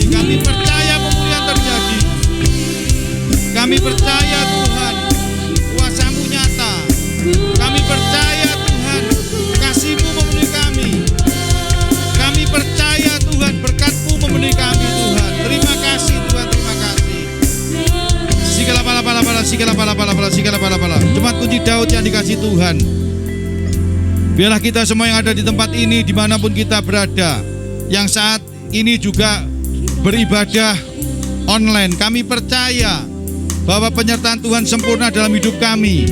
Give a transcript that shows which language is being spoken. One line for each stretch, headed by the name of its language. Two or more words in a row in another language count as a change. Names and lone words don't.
Indonesian: Kami percaya pemulihan terjadi. Kami percaya Tuhan, kuasa-Mu nyata. Kami percaya Tuhan, kasih-Mu memenuhi kami. Kami percaya Tuhan, berkat-Mu memenuhi kami Tuhan. Terima kasih Tuhan, terima kasih. Sikala pala pala pala, sikala pala pala pala, sikala pala pala. Jemaat Kunci Daud yang dikasihi Tuhan, biarlah kita semua yang ada di tempat ini, dimanapun kita berada, yang saat ini juga beribadah online, kami percaya bahwa penyertaan Tuhan sempurna dalam hidup kami.